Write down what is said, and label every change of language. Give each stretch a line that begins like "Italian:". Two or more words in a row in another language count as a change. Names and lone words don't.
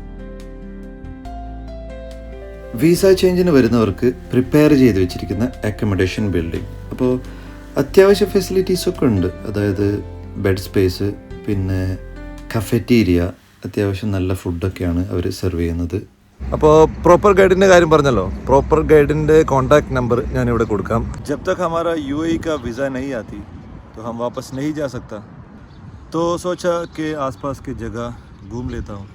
English: visa change
Malayalam: വരുന്നവർക്ക് പ്രിപ്പയർ ചെയ്ത് വെച്ചിരിക്കുന്ന
English: accommodation building,
Malayalam: അപ്പോൾ അത്യാവശ്യ ഫെസിലിറ്റീസൊക്കെ ഉണ്ട്. അതായത്
English: bed space,
Malayalam: പിന്നെ കഫറ്റീരിയ, അത്യാവശ്യം നല്ല ഫുഡൊക്കെയാണ് അവർ സെർവ് ചെയ്യുന്നത്. അപ്പോൾ
English: proper guide
Malayalam: കാര്യം പറഞ്ഞല്ലോ,
English: proper guide contact number
Malayalam: ഞാനിവിടെ കൊടുക്കാം.
Hindi: जब तक हमारा UAE का वीज़ा नहीं आती तो हम वापस नहीं जा सकता, तो सोचा कि आसपास की जगह घूम लेता हूँ.